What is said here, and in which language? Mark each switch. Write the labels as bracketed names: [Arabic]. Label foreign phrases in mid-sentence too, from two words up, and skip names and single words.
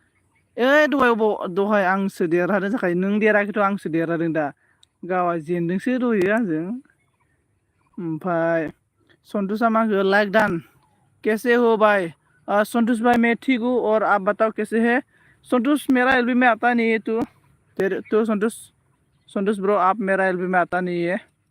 [Bodo] दहाय आंसो देरहादों थाखाय नों देराखैथ' आंसो देरहादों दा गावआ जेनदोंसो दहायो आंजों ओमफ्राय सन्तुषा मा होखो [Hindi] लाइक डान कैसे हो भाई संतोष भाई मैं ठीक हूँ और आप बताओ कैसे है संतोष मेरा एलबी में आता नहीं है तो संतोष ब्रो आप मेरा एलबी में आता नहीं है